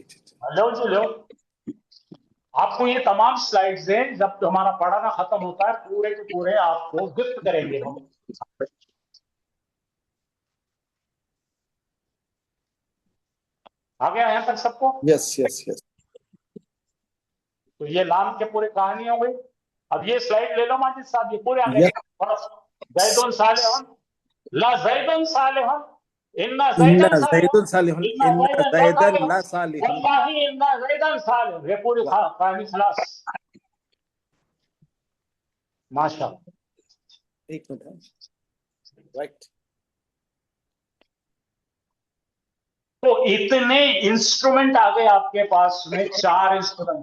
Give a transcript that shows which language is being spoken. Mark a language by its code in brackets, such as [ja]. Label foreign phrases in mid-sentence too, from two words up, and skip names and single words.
[hi] लो जी लो, आपको ये तमाम स्लाइड्स हैं, जब हमारा पढ़ाना खत्म होता है पूरे के पूरे आपको गिफ्ट करेंगे हम। आ गया यहाँ तक सबको? यस, तो ये लाम के पूरे कहानी हो गई। अब ये स्लाइड ले लो माजिद साहब, ये पूरे आ गए। [ar] زيدٌ صالحٌ، لا زيدٌ صالحٌ، إنّ इन्ना जैदन زيدٌ صالحٌ، إنّ زيدًا لا صالحٌ, والله إنّ زيدًا صالحٌ. [hi] ये पूरी कहानी खलास। माशाअल्लाह। एक मिनट, राइट। तो इतने इंस्ट्रूमेंट आ गए आपके पास में, 4 इंस्ट्रूमेंट।